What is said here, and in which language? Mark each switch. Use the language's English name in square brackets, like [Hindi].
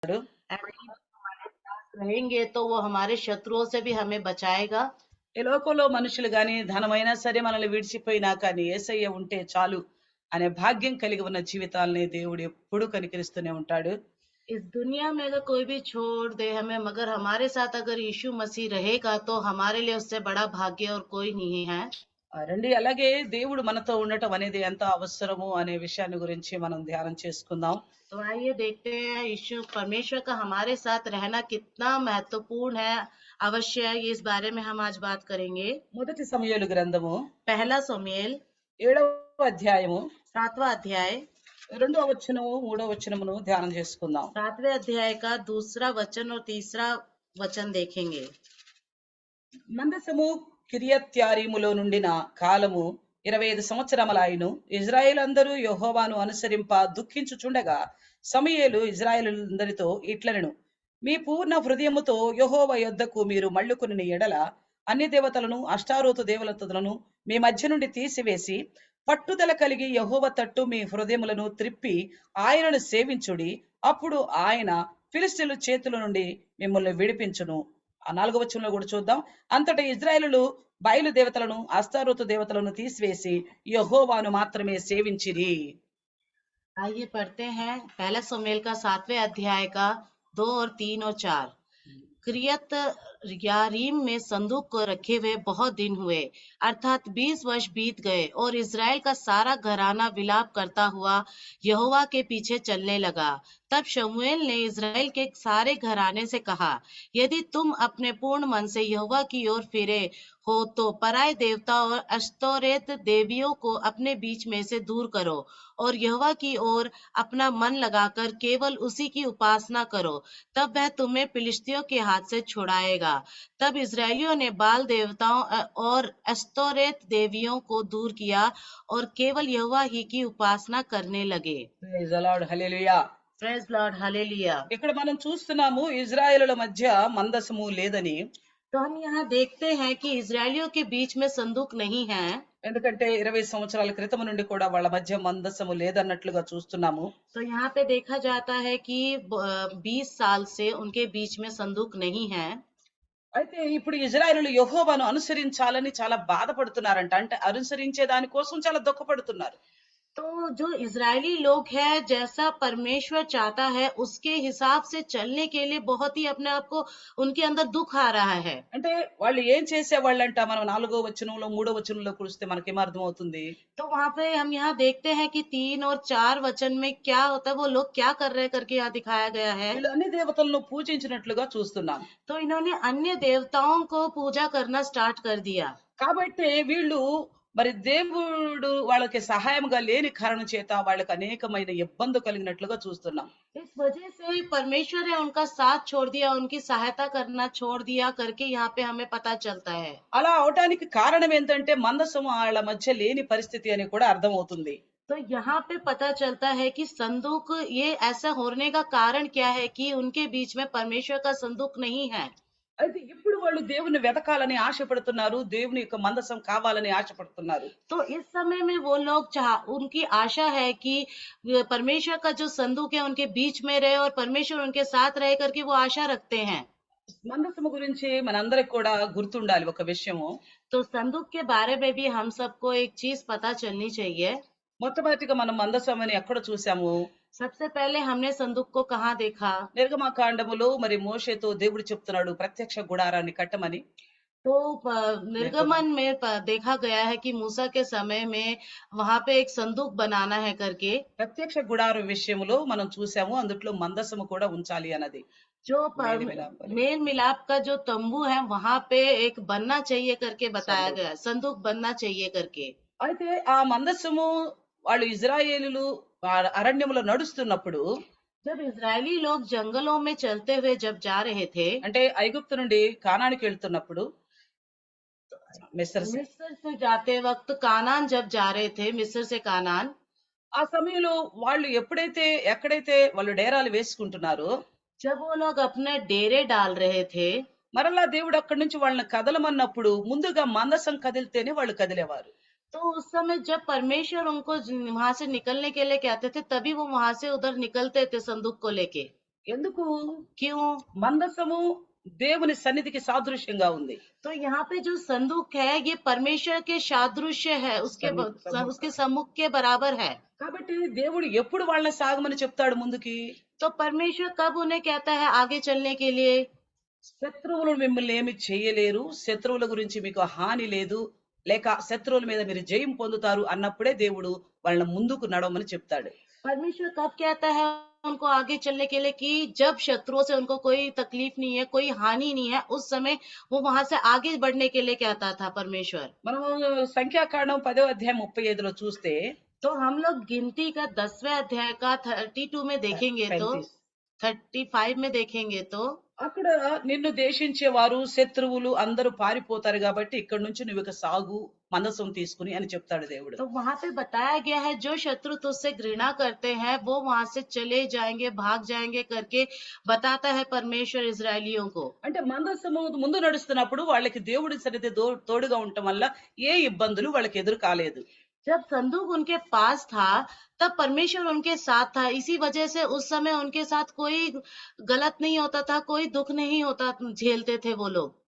[Hindi] ऐसे ही हमारे साथ रहेंगे तो वो हमारे शत्रुओं से भी हमें बचाएगा। [Telugu] ఈ లోకంలో మనుషులు గాని ధనమైనా సరే మనల్ని విడిచిపోయినా కానీ యేసయ్య ఉంటే చాలు అనే భాగ్యం కలిగి ఉన్న జీవితాల్ని దేవుడు ఎప్పుడూ కనికరిస్తూనే ఉంటాడు. [Hindi] इस दुनिया में अगर कोई भी छोड़ दे हमें, मगर हमारे साथ अगर यीशु मसीह रहेगा तो हमारे लिए उससे बड़ा भाग्य और कोई नहीं है। [Telugu] రండి అలాగే దేవుడు మనతో ఉండటం అనేది ఎంత అవసరము అనే విషయాన్ని గురించి మనం ధ్యానం చేసుకుందాం. [Hindi] तो आइए देखते हैं यीशु परमेश्वर का हमारे साथ रहना कितना महत्वपूर्ण है, अवश्य है, ये इस बारे में हम आज बात करेंगे। [Telugu] మొదటి సమూయేలు గ్రంథము [Hindi] पहला समूएल [Telugu] 7వ అధ్యాయము [Hindi] 7वां अध्याय [Telugu] 2వ వచనము 3వ వచనమును ధ్యానం చేసుకుందాం. [Hindi] 7वें अध्याय का दूसरा वचन और तीसरा वचन देखेंगे। [Telugu] మందసము కిరియత్యారీములో నుండిన కాలము 25 సంవత్సరములాయను. ఇజ్రాయేల్ అందరూ యెహోవాను అనుసరింప దుఃఖించుచుండగా సమూయేలు ఇజ్రాయేలులందరితో ఇట్లనెను, మీ పూర్ణ హృదయముతో యెహోవా యొద్దకు మీరు మళ్ళుకొనిన ఎడల అన్య దేవతలను అష్టారోతు దేవతలను మీ మధ్య నుండి తీసివేసి పట్టుదల కలిగి యెహోవా తట్టు మీ హృదయములను త్రిప్పి ఆయనను సేవించుడి. అప్పుడు ఆయన ఫిలిష్తీయుల చేతుల నుండి మిమ్మల్ని విడిపించును. ఆ 4వ వచనంలో కూడా చూద్దాం. అంతటా ఇజ్రాయేలులు బయలు దేవతలను అస్తారోతు దేవతలను తీసివేసి యెహోవాను మాత్రమే సేవించిరి. [Hindi] आइए पढ़ते हैं पहला समूएल का 7वें अध्याय का 2 और 3 और 4। क्रियत यारीम में संदूक को रखे हुए बहुत दिन हुए, अर्थात 20 वर्ष बीत गए, और इज़राइल का सारा घराना विलाप करता हुआ यहोवा के पीछे चलने लगा। तब शमूएल ने इज़राइल के सारे घराने से कहा, यदि तुम अपने पूर्ण मन से यहोवा की ओर फिरे हो तो पराए देवता और अश्तोरेत देवियों को अपने बीच में से दूर करो और यहोवा की ओर अपना मन लगाकर केवल उसी की उपासना करो, तब वह तुम्हें फिलिस्तियों के हाथ से छुड़ाएगा। तब इजरायलियों ने बाल देवताओं और अश्तोरेत देवियों को दूर किया और केवल यहोवा ही की उपासना करने लगे। [English] Praise the lord, hallelujah. Praise lord, hallelujah. [Telugu] ఇక్కడ మనం చూస్తున్నాము ఇజ్రాయేలుల మధ్య మందసము లేదని. [Hindi] तो हम यहाँ देखते हैं कि इजरायलियों के बीच में संदूक नहीं है, [Telugu] ఎందుకంటే 20 సంవత్సరాల క్రితం నుండి కూడా వాళ్ళ మధ్య మందసము లేదన్నట్లుగా చూస్తున్నాము. [Hindi] तो यहाँ पे देखा जाता है कि 20 साल से उनके बीच में संदूक नहीं है। [Telugu] అయితే ఇప్పుడు ఇజ్రాయేలులు యెహోవాను అనుసరించాలని చాలా బాధపడుతున్నారంట. అంటే అనుసరించే దాని కోసం చాలా దుఃఖపడుతున్నారు. [Hindi] तो जो इजरायली लोग हैं, जैसा परमेश्वर चाहता है उसके हिसाब से चलने के लिए बहुत ही अपने आप को उनके अंदर दुख आ रहा है। [Telugu] అంటే వాళ్ళు ఏం చేసేవాళ్ళంట, మనం 4వ వచనంలో 3వ వచనంలో చూస్తే మనకేమర్థం అవుతుంది. [Hindi] तो वहां पे हम यहाँ देखते हैं कि 3 और 4 वचन में क्या होता है, वो लोग क्या कर रहे हैं करके यहाँ दिखाया गया है। [Telugu] వీళ్ళు అన్ని దేవతలను పూజించినట్లుగా చూస్తున్నాం. [Hindi] तो इन्होंने अन्य देवताओं को पूजा करना स्टार्ट कर दिया। [Telugu] కాబట్టి వీళ్ళు మరి దేవుడు వాళ్ళకి సహాయంగా లేని కారణం చేత వాళ్ళకి అనేకమైన ఇబ్బంది కలిగినట్లుగా చూస్తున్నాం. [Hindi] इस वजह से परमेश्वर ने उनका साथ छोड़ दिया, उनकी सहायता करना छोड़ दिया करके यहाँ पे हमें पता चलता है। [Telugu] అలా అవటానికి కారణం ఏంటంటే మందసము వాళ్ళ మధ్య లేని పరిస్థితి అని కూడా అర్థమవుతుంది. [Hindi] तो यहाँ पे पता चलता है कि संदूक, ये ऐसा होने का कारण क्या है कि उनके बीच में परमेश्वर का संदूक नहीं है। [Telugu] అయితే ఇప్పుడు వాళ్ళు దేవుని వెతకాలని ఆశపడుతున్నారు, దేవుని యొక్క మందసం కావాలని ఆశపడుతున్నారు. [Hindi] तो इस समय में वो लोग उनकी आशा है कि परमेश्वर का जो संदूक है उनके बीच में रहे और परमेश्वर उनके साथ रहे करके वो आशा रखते हैं। [Telugu] మందసము గురించి మనందరికి కూడా గుర్తుండాలి ఒక విషయము. [Hindi] तो संदूक के बारे में भी हम सबको एक चीज पता चलनी चाहिए। [Telugu] మొట్టమొదటిగా మనం మందసమని ఎక్కడ చూసాము? [Hindi] सबसे पहले हमने संदूक को कहाँ देखा? [Telugu] నిర్గమకాండములో మరి మోషేతో దేవుడు చెప్తున్నాడు ప్రత్యక్ష గుడారాన్ని కట్టమని. [Hindi] तो निर्गमन में देखा गया है कि मूसा के समय में वहां पे एक संदूक बनाना है करके। [Telugu] ప్రత్యక్ష గుడారం విషయంలో మనం చూసాము, అందుట్లో మందసము కూడా ఉంచాలి అన్నది. [Hindi] जो [Telugu] మేలు మిలాపని. [Hindi] मेल मिलाप का जो तंबू है वहां पे एक बनना चाहिए करके बताया సందూక్. गया, संदूक बनना चाहिए करके। [Telugu] అయితే ఆ మందసము వాళ్ళు ఇజ్రాయేలీలు అరణ్యములో నడుస్తున్నప్పుడు, [Hindi] जब इजरायली लोग जंगलों में चलते हुए जब जा रहे थे, [Telugu] అంటే ఐగుప్తు నుండి కానానికి వెళ్తున్నప్పుడు మిస్ర్ [Hindi] मिस्र से जाते वक्त कानान जब जा रहे थे, मिस्र से कानान, [Telugu] ఆ సమయంలో వాళ్ళు ఎక్కడైతే వాళ్ళు డేరాలు వేసుకుంటున్నారో, [Hindi] जब वो लोग अपने डेरे डाल रहे थे, [Telugu] మరలా దేవుడు అక్కడి నుంచి వాళ్ళని కదలమన్నప్పుడు ముందుగా మందసం కదిలితేనే వాళ్ళు కదిలేవారు. [Hindi] तो उस समय जब परमेश्वर उनको वहां से निकलने के लिए कहते थे, तभी वो वहां से उधर निकलते थे संदूक को लेके। [Telugu] ఎందుకు? [Hindi] क्यों? [Telugu] మందసము దేవుని సన్నిధికి సాదృశ్యంగా ఉంది. [Hindi] तो यहाँ पे जो संदूक है ये परमेश्वर के सादृश्य है, [Telugu] సన్ముఖ. [Hindi] उसके सम्मुख के बराबर है। [Telugu] కాబట్టి దేవుడు ఎప్పుడు వాళ్ళని సాగమని చెప్తాడు ముందుకి? [Hindi] तो परमेश्वर कब उन्हें कहता है आगे चलने के लिए? [Telugu] శత్రువులు మిమ్మల్ని ఏమి చేయలేరు, శత్రువుల గురించి మీకు హాని లేదు, లేక శత్రువుల మీద మీరు జయం పొందుతారు అన్నప్పుడే దేవుడు వాళ్ళని ముందుకు నడవమని చెప్తాడు. [Hindi] परमेश्वर कब कहता है उनको आगे चलने के लिए कि जब शत्रुओं से उनको कोई तकलीफ नहीं है, कोई हानि नहीं है, उस समय वो वहां से आगे बढ़ने के लिए कहता था परमेश्वर। [Telugu] మనం సంఖ్యాకాండం 10వ అధ్యాయం 35లో చూస్తే [Hindi] तो हम लोग गिनती का 10वें अध्याय का 32 में देखेंगे तो [Telugu] 35 [Hindi] 35 में देखेंगे तो [Telugu] అక్కడ నిన్ను దేశించేవారు శత్రువులు అందరూ పారిపోతారు కాబట్టి ఇక్కడ నుంచి నువ్వు ఇక సాగు మందసం తీసుకుని అని చెప్తాడు దేవుడు. [Hindi] तो वहां पे बताया गया है जो शत्रु तुझसे घृणा करते हैं वो वहां से चले जाएंगे, भाग जाएंगे करके बताता है परमेश्वर इजरायलियों को। [Telugu] అంటే మందసము ముందు నడుస్తున్నప్పుడు వాళ్ళకి దేవుడి సన్నిధి తోడుగా ఉండటం వల్ల ఏ ఇబ్బందులు వాళ్ళకి ఎదురు కాలేదు. [Hindi] जब संदूक उनके पास था तब परमेश्वर उनके साथ था, इसी वजह से उस समय उनके साथ कोई गलत नहीं होता था, कोई दुख नहीं होता, झेलते थे वो लोग।